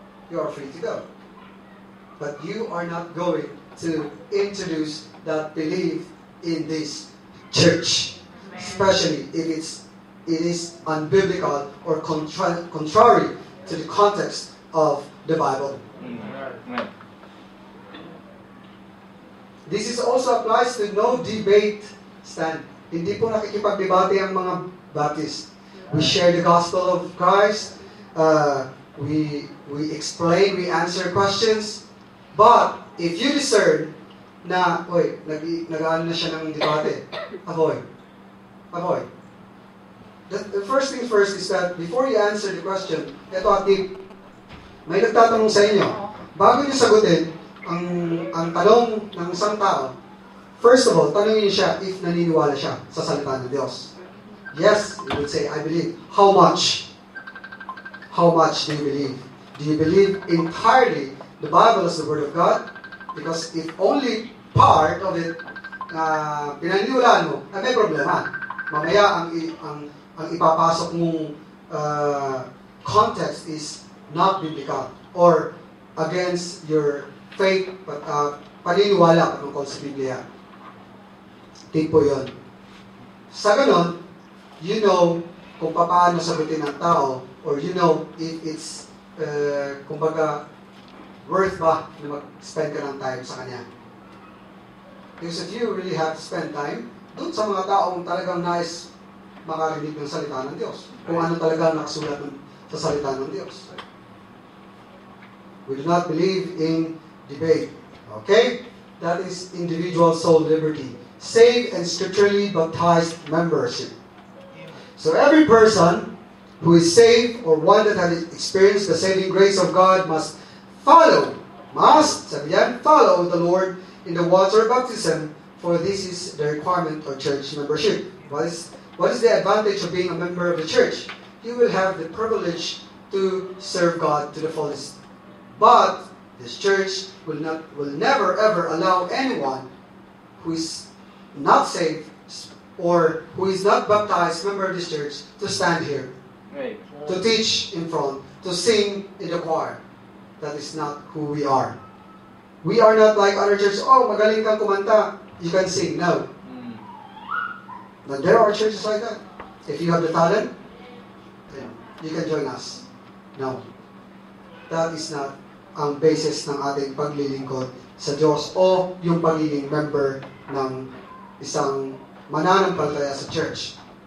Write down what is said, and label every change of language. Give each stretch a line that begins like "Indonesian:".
English: You are free to go. But you are not going to introduce that belief in this church, especially if it is unbiblical or contrary to the context of the Bible. This is also applies to no debate stand.
Filipino: Hindi po nakikipagdebate ang mga Baptist.
English: We share the gospel of Christ. We explain, we answer questions. But if you discern
Filipino: na, nag-ano na siya ng
English: debate, avoid. The first thing first is that before you answer the question,
Filipino: ito ang tip. May nagtatanong sa inyo. Bago niyo sagutin ang tanong ng isang tao,
English: first of all,
Filipino: tanongin siya if naniniwala siya sa salita ng Diyos.
English: Yes, you would say, I believe. How much? How much do you believe? Do you believe entirely the Bible as the Word of God? Because if only part of it
Filipino: pinaniniwalaan mo, may problema. Mamaya ang ipapasok mong
English: context is not biblical or against your faith,
Filipino: paniniwala patungkol sa Biblia. Tip po yun. Sa ganon,
English: you know
Filipino: kung paano sagutin ng tao
English: or you know if it's
Filipino: kumbaga, worth ba na mag-spend ka ng time sa Kanya?
English: Because if you really have to spend time, doon sa mga taong talagang nais makarinig ng salita ng Diyos.
Filipino: Kung ano talaga nakasulat sa salita ng Diyos.
English: We do not believe in debate. Okay? That is individual soul liberty. Saved and scripturally baptized membership. So every person who is saved or one that has experienced the saving grace of God must follow the Lord in the water baptism, for this is the requirement of church membership. What is the advantage of being a member of the church? You will have the privilege to serve God to the fullest. But this church will never ever allow anyone who is not saved or who is not baptized member of this church to stand here, to teach in front, to sing in the choir. That is not who we are. We are not like other churches. Oh,
Filipino: magaling kang kumanta,
English: you can sing. No. But there are churches like that. If you have the talent, then you can join us. No. That is not
Filipino: ang basis ng ating paglilingkod sa Diyos o yung pagiging member ng isang mananampalataya sa church.